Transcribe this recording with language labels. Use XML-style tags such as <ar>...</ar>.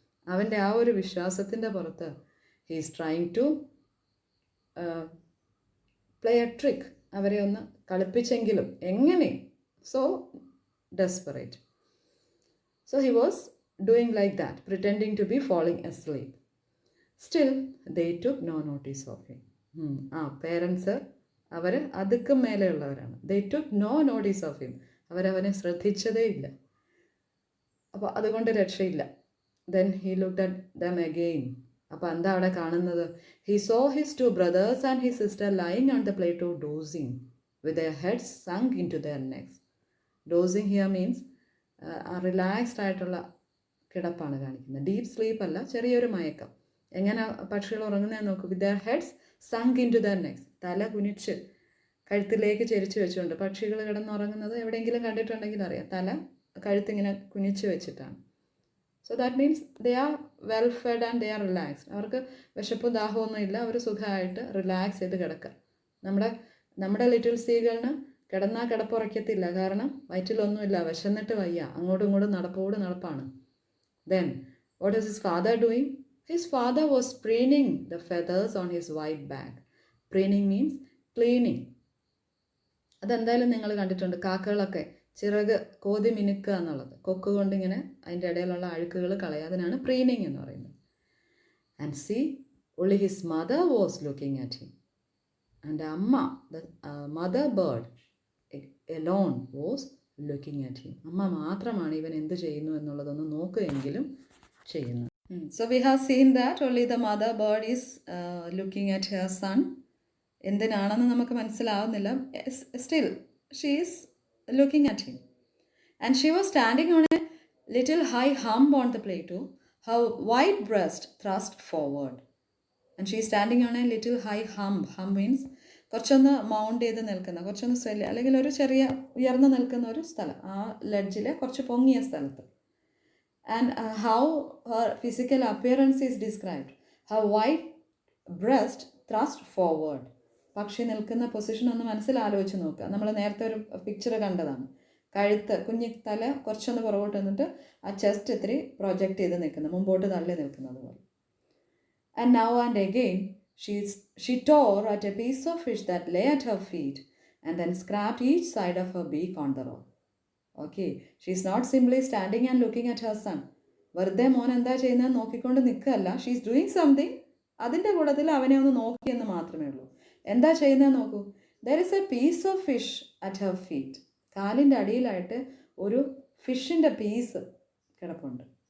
<ml>അവൻ്റെ ആ ഒരു വിശ്വാസത്തിൻ്റെ പുറത്ത്</ml> <en>he is trying to play a trick,</en> <ml>അവരെ ഒന്ന് കളിപ്പിച്ചെങ്കിലും എങ്ങനെ.</ml> <en>So desperate. So he was doing like that, pretending to be falling asleep. Still, they took no notice of him. Parents</en> <ml>our അതുക്കും മേലെയുള്ളവരാണ്.</ml> <en>They took no notice of him.</en> <ml>അവരവനെ ശ്രദ്ധിച്ചതേ ഇല്ല. അപ്പോൾ അതുകൊണ്ട് രക്ഷയില്ല.</ml> <en>Then he looked at them again.</en> <ml>അപ്പോൾ എന്താ അവിടെ കാണുന്നത്?</ml> <en>He saw his two brothers and his sister lying on the plateau dozing, with their heads sunk into their necks.</en> <ml>Dosing here means relaxed ആയിട്ടുള്ള കിടപ്പാണ് കാണിക്കുന്നത്. ഡീപ്പ് സ്ലീപ്പ് അല്ല, ചെറിയൊരു മയക്കം. എങ്ങനെ പക്ഷികൾ ഉറങ്ങുന്നതെന്ന് നോക്കൂ.</ml> <en>with their heads sunk into their necks,</en> <ml>തല കുനിച്ച് കഴുത്തിലേക്ക് ചെരിച്ച് വെച്ചുകൊണ്ട് പക്ഷികൾ കിടന്നുറങ്ങുന്നത് എവിടെയെങ്കിലും കണ്ടിട്ടുണ്ടെങ്കിൽ അറിയാം, തല കഴുത്തിങ്ങനെ കുനിച്ച് വെച്ചിട്ടാണ്.</ml> <en>So that means they are well fed and they are relaxed.</en> <ml>അവർക്ക് വിശപ്പും ദാഹമൊന്നും ഇല്ല, അവർ സുഖമായിട്ട് റിലാക്സ് ചെയ്ത് കിടക്കുക. നമ്മുടെ ലിറ്റിൽ സീകളിന് കിടന്നാൽ കിടപ്പുറയ്ക്കത്തില്ല, കാരണം വയറ്റിലൊന്നുമില്ല, വിശന്നിട്ട് വയ്യ, അങ്ങോട്ടും ഇങ്ങോട്ടും നടപ്പാണ്.</ml> <en>Then what is his father doing? His father was preening the feathers on his white back. Preening means cleaning.</en> <ml>അതെന്തായാലും നിങ്ങൾ കണ്ടിട്ടുണ്ട്, കാക്കകളൊക്കെ ചിറക് കോതി മിനുക്കുക എന്നുള്ളത്, കൊക്ക് കൊണ്ടിങ്ങനെ അതിൻ്റെ ഇടയിലുള്ള അഴുക്കുകൾ കളയുക, അതിനാണ് പ്രീനിങ് എന്ന് പറയുന്നത്.</ml> <en>And see, only his mother was looking at him. And Amma, the mother bird alone was looking at him.</en> <ml>അമ്മ മാത്രമാണ് ഇവൻ എന്ത് ചെയ്യുന്നു എന്നുള്ളതൊന്ന് നോക്കുകയെങ്കിലും ചെയ്യുന്നു.</ml> <en>So we have seen that only the mother bird is looking at her son.</en> <ml>എന്തിനാണെന്ന് നമുക്ക് മനസ്സിലാവുന്നില്ല.</ml> <en>Still, she is looking at him. And she was standing on a little high hump on the plateau, her white breast thrust forward. And she is standing on a little high hump.</en> <ml>Hump means കുറച്ചൊന്ന് mount ചെയ്ത് നിൽക്കുന്ന, കുറച്ചൊന്ന് swell അല്ലെങ്കിൽ ഒരു ചെറിയ ഉയർന്നു നിൽക്കുന്ന ഒരു സ്ഥലം, ആ ലെഡ്ജിലെ കുറച്ച് പൊങ്ങിയ സ്ഥലത്ത്.</ml> <en>And how her physical appearance is described, her white breast thrust forward.</en> <ml>പക്ഷി നിൽക്കുന്ന പൊസിഷൻ ഒന്ന് മനസ്സിലാലോചിച്ച് നോക്കുക. നമ്മൾ നേരത്തെ ഒരു പിക്ചർ കണ്ടതാണ്. കഴുത്ത്, കുഞ്ഞി തല കുറച്ചൊന്ന് പുറകോട്ട് നിന്നിട്ട് ആ ചെസ്റ്റ് ഇത്തിരി പ്രൊജക്റ്റ് ചെയ്ത് നിൽക്കുന്നത്, മുമ്പോട്ട് തള്ളി നിൽക്കുന്നത് പോലെ.</ml> <en>And now and again she tore at a piece of fish that lay at her feet and then scraped each side of her beak on the rock. Okay, she is not simply standing and looking at her son.</en> <ml>വെറുതെ മോൻ എന്താ ചെയ്യുന്നത് നോക്കിക്കൊണ്ട് നിൽക്കുകയല്ല.</ml> <en>She is doing something.</en> <ml>അതിൻ്റെ കൂട്ടത്തിൽ അവനെ ഒന്ന് നോക്കിയെന്ന് മാത്രമേ ഉള്ളൂ. എന്താ ചെയ്യുന്നത് നോക്കൂ.</ml> <en>There is a piece of fish at her feet.</en> <ml>കാലിൻ്റെ അടിയിലായിട്ട് ഒരു ഫിഷിൻ്റെ പീസ് കിടപ്പുണ്ട്.</ml>